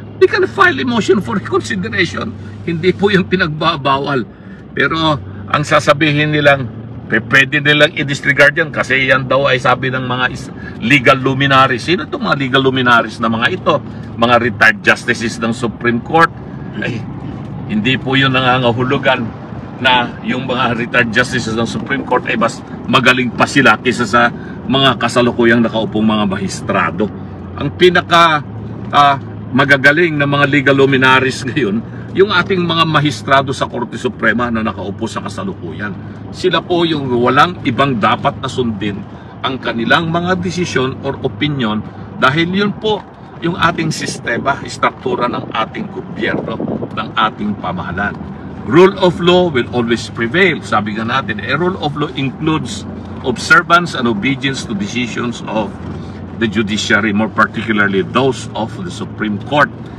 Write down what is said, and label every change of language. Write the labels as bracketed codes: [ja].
[en] They can file a motion for reconsideration. [tl] Hindi po yung pinagbabawal. Pero ang sasabihin nilang, pwede nilang i-disregard yan kasi yan daw ay sabi ng mga legal luminaries. Sino itong mga legal luminaries na mga ito? Mga retired justices ng Supreme Court. Ay, hindi po yun nangangahulugan na yung mga retired justices ng Supreme Court ay mas magaling pa sila kaysa sa mga kasalukuyang nakaupong mga mahistrado. Ang pinaka magagaling na mga legal luminaries ngayon, yung ating mga mahistrado sa Korte Suprema na nakaupo sa kasalukuyan. Sila po yung walang ibang dapat na sundin ang kanilang mga desisyon or opinion dahil yun po yung ating sistema, struktura ng ating gobyerno, ng ating pamahalaan. [en] Rule of law will always prevail. [tl] Sabi nga natin, [en] a rule of law includes observance and obedience to decisions of the judiciary, more particularly those of the Supreme Court.